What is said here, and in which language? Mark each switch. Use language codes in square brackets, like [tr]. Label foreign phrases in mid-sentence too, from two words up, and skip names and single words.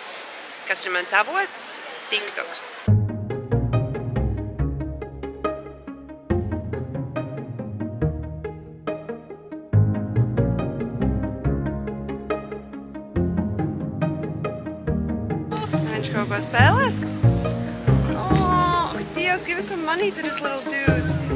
[lv] Kas ir mans avots? TikToks. Viņš kaut ko spēlēs? Dievs, [en] give us some money to this little dude.